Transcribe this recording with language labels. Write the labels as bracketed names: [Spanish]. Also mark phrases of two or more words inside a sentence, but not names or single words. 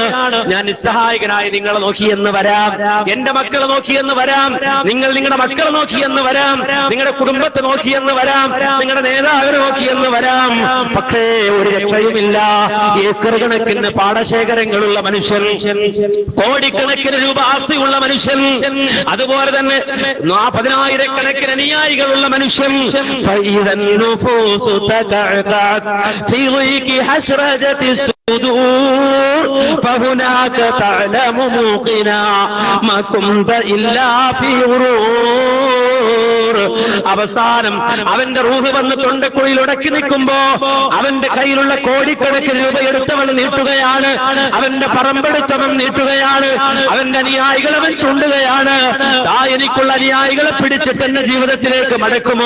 [Malayalam] ഞാൻ നിസ്സഹായകനായി നിങ്ങളെ നോക്കിയെന്ന് വരാം, എന്റെ മക്കളെ നോക്കിയെന്ന് വരാം, നിങ്ങൾ നിങ്ങളുടെ മക്കളെ നോക്കിയെന്ന് വരാം, നിങ്ങളുടെ കുടുംബത്തെ നോക്കിയെന്ന് വരാം, നിങ്ങളുടെ നേതാവിനെ നോക്കിയെന്ന് വരാം. പക്ഷേ ഒരു രക്ഷയുമില്ല. ഏക്കർ കണക്കിന് പാടശേഖരങ്ങളുള്ള മനുഷ്യൻ, കോടിക്കണക്കിന് രൂപ ആസ്തിയുള്ള മനുഷ്യൻ, അതുപോലെ തന്നെ 10,000-കണക്കിന് അനുയായികളുള്ള മനുഷ്യൻ, [Arabic] حسرجت الصدور فهناك تعلم موقنا ما كنت إلا في غرور. [Malayalam] അവസാനം അവന്റെ റൂഹ് വന്ന് തൊണ്ടക്കുഴിയിൽ ഉടക്കി നിൽക്കുമ്പോ അവന്റെ കയ്യിലുള്ള കോടിക്കണക്കിന് രൂപ എടുത്തവൻ നീട്ടുകയാണ്, അവന്റെ പറമ്പെടുത്തവൻ നീട്ടുകയാണ്, അവന്റെ അനുയായികൾ അവൻ ചൂണ്ടുകയാണ്. എനിക്കുള്ള അനുയായികളെ പിടിച്ചിട്ട് എന്റെ ജീവിതത്തിലേക്ക് മടക്കുമോ?